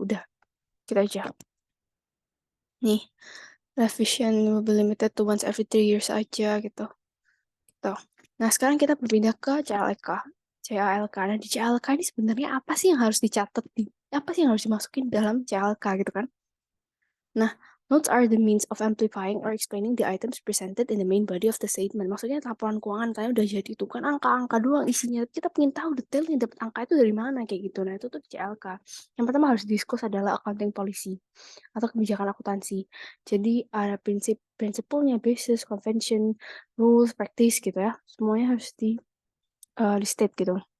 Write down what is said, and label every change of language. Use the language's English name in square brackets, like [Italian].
[Indonesian] Udah kita aja. Nih, [English] revision will be limited to once every 3 years [Indonesian] aja gitu. Tuh. Nah, sekarang kita berpindah ke CLK. CLK. Nah, di CLK ini sebenarnya apa sih yang harus dicatat apa sih yang harus dimasukin dalam CLK gitu kan? [English] Nah, notes are the means of amplifying or explaining the items presented in the main body of the statement. [Indonesian] Maksudnya laporan keuangan kalian udah jadi itu kan angka-angka doang isinya. Kita pengen tahu detailnya dapat angka itu dari mana kayak gitu. Nah, itu tuh CLK. Yang pertama harus diskus adalah accounting policy atau kebijakan akuntansi. Jadi ada prinsipnya, basis, convention, rules, practice gitu ya. Semuanya harus di state gitu.